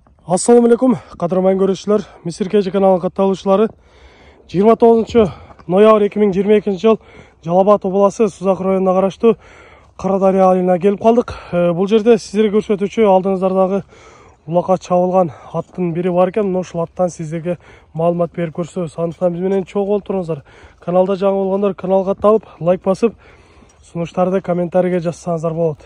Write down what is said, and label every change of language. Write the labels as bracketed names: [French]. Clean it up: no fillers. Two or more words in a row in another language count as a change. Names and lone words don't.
[Kyrgyz] Assalamu alaikum, qadırman görüşçüler. Misir Keci kanalı katılışçıları. 29 noyabr 2022 жыл Жалал-Абад обласы Сузак районуна караштуу Карадария айылына келип калдык. Бул жерде сиздерге көрсөтүүчү алдыңыздардагы улакка чабылган аттын бири бар экен. Ошол аттан сиздерге маалымат берип көрсөбүз. Андыктан биз менен чогуу болуп туруңуздар. Каналда жаңы болгондор каналга катталып, лайк басып, сунуштарды комментарийге жазсаңыздар болот.